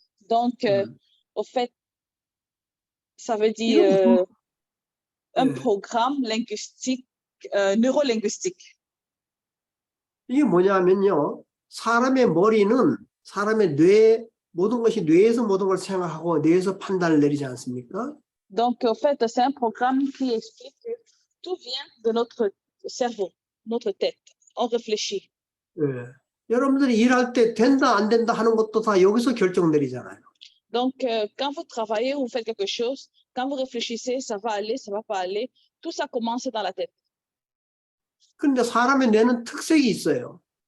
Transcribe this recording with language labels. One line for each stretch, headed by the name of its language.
French: Donc, au fait, ça veut dire un programme linguistique, neurolinguistique.
Korean: 이게 뭐냐면요. 사람의 머리는 사람의 뇌, 모든 것이 뇌에서 모든 걸 생각하고 뇌에서 판단을 내리지 않습니까?
French: Donc, au fait, c'est un programme qui explique que tout vient de notre cerveau, notre tête. On réfléchit.
Korean: 네. 여러분들이 일할 때 된다 안 된다 하는 것도 다 여기서 결정 내리잖아요.
French: Donc, quand vous travaillez ou vous faites quelque chose, quand vous réfléchissez, ça va aller, ça va pas aller, tout ça commence dans la tête.
Korean: 근데 사람의 뇌는 특색이 있어요.